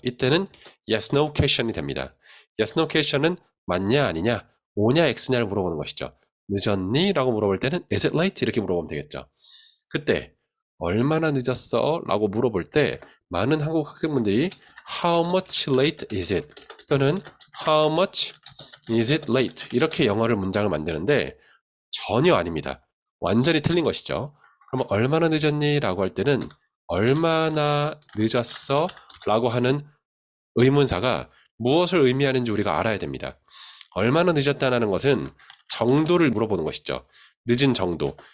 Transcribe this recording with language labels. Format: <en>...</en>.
<ko>이때는 yes, no question이 됩니다. yes, no question은 맞냐 아니냐, 오냐 x냐를 물어보는 것이죠. 늦었니? 라고 물어볼 때는</ko> <en>is it late?</en> <ko>이렇게 물어보면 되겠죠. 그때 얼마나 늦었어? 라고 물어볼 때 많은 한국 학생분들이</ko> <en>how much late is it?</en> <ko>또는</ko> <en>how much is it late?</en> <ko>이렇게 영어를 문장을 만드는데 전혀 아닙니다. 완전히 틀린 것이죠. 그럼 얼마나 늦었니? 라고 할 때는 얼마나 늦었어? 라고 하는 의문사가 무엇을 의미하는지 우리가 알아야 됩니다. 얼마나 늦었다는 것은 정도를 물어보는 것이죠. 늦은 정도.</ko>